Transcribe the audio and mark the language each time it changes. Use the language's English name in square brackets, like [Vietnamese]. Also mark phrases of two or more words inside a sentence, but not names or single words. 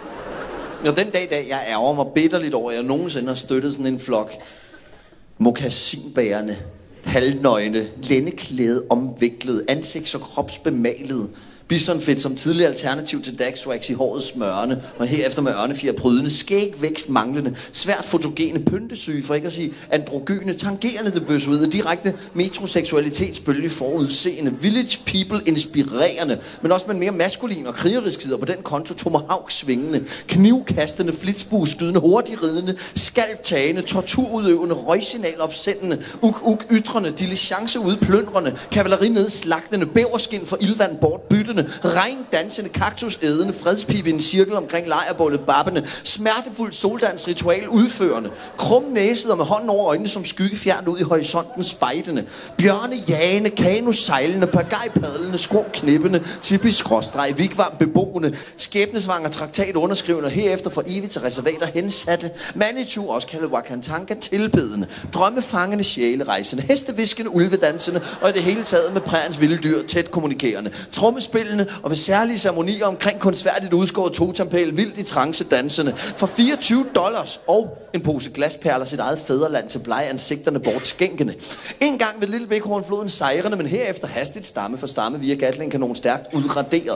[Danish] Og den dag i dag, jeg ærger mig bitterligt over, at jeg nogensinde har støttet sådan en flok mokassinbærende, halvnøgne, lændeklæde, omviklede, ansigts- og kropsbemalede, bisonfedt som tidligere alternativ til Daxwax i håret smørende, og herefter med ørnefjer prydende, skægvækst manglende, svært fotogene, pyntesyge, for ikke at sige androgyne, tangerende det bøssuede, direkte metroseksualitetsbølge forudseende, village people inspirerende, men også med en mere maskulin og krigerisk side, og på den konto tomahawk svingende, knivkastende, flitsbueskydende, hurtigridende, skalptagende, torturudøvende, røgsignal opsendende, uk-uk-ytrende, diligence udplyndrende, kavaleri nedslagtende, bæverskin for ildvand bortbyttende, regndansende, kaktusædende, fredspibe i en cirkel omkring lejrbålet babbende, smertefuldt soldansritual udførende, krumnæset og med hånden over øjnene som skygge fjernt ud i horisonten spejdende, bjørne jagende, kanusejlende, pagajpadlende, skrå-knippende, typisk-skråstreg, vigvarm beboende, skæbnesvanger traktat underskrivende og herefter for evigt til reservater hensatte, Manitou, også kaldet Wakantanka, tilbedende, drømmefangende, sjælerejsende, hesteviskende, ulvedansende og i det hele taget med prærens vilde dyr tæt kommunikerende, trommespillende og ved særlige ceremonier omkring kunstværdigt udskåret totempæl, vildt i trance dansende, for $24 og en pose glasperler sit eget fædreland til blege ansigterne bortskænkende. En gang ved Lille Bækhornfloden sejrende, men herefter hastigt stamme for stamme via Gatling-kanon stærkt udraderet.